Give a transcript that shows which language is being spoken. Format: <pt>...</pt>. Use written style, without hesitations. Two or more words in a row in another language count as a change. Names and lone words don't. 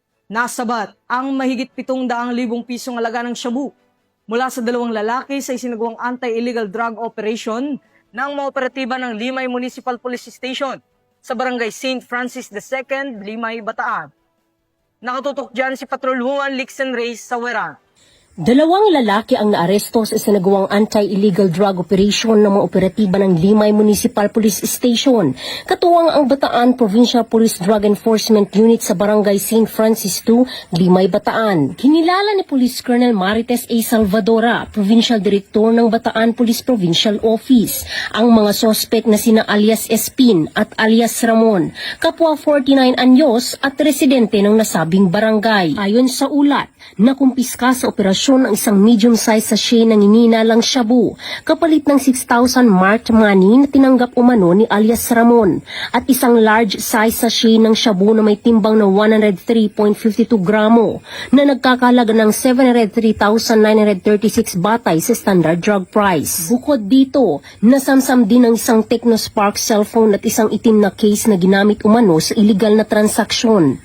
<tl>Nasabat ang mahigit 700,000 pisong halaga ng shabu mula sa dalawang lalaki sa isinagawang</tl> <en>anti-illegal drug operation</en> <tl>ng mga operatiba ng Limay Municipal Police Station sa barangay St. Francis II, Limay, Bataan. Nakatutok dyan si Patrolwoman Lixen Reyes Saweran. Dalawang lalaki ang naaresto sa isinagawang</tl> <en>anti-illegal drug operation</en> <tl>ng mga operatiba ng Limay Municipal Police Station. Katuwang ang Bataan Provincial Police Drug Enforcement Unit sa Barangay St. Francis II, Limay, Bataan. Kinilala ni Police Colonel Marites A. Salvadora, Provincial Director ng Bataan Police Provincial Office, ang mga sospek na sina alias Espin at alias Ramon, kapwa 49 anyos at residente ng nasabing barangay. Ayon sa ulat, nakumpiska sa operasyon ang isang</tl> <en>medium-size sachet</en> <tl>ng ininalang shabu, kapalit ng 6,000</tl> <en>marked money</en> <tl>na tinanggap umano ni alias Ramon, at isang</tl> <en>large-size sachet</en> <tl>ng shabu na may timbang na 103.52 gramo na nagkakalaga ng 703,936 batay sa</tl> <en>standard drug price.</en> <tl>Bukod dito, nasamsam din ang isang Technospark cellphone at isang itim na case na ginamit umano sa illegal na transaksyon.</tl>